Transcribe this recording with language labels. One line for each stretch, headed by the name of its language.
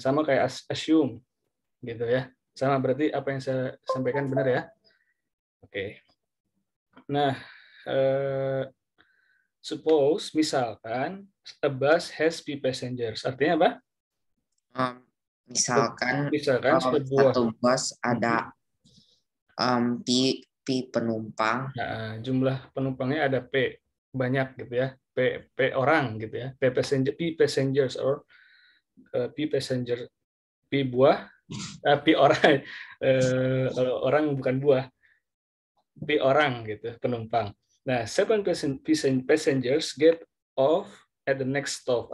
Indonesian: Sama kayak assume. Gitu ya. Sama berarti apa yang saya sampaikan benar ya? Oke. Nah,
English: suppose
Indonesian: misalkan
English: a bus has B passengers.
Indonesian: Artinya apa? Misalkan sebuah satu bus ada P penumpang. Nah, jumlah penumpangnya ada P banyak gitu ya. P orang gitu ya.
English: P passengers or P passenger.
Indonesian: P buah, P orang. Kalau orang bukan buah. P orang gitu, penumpang. Nah,
English: 7 passengers get off at the next stop.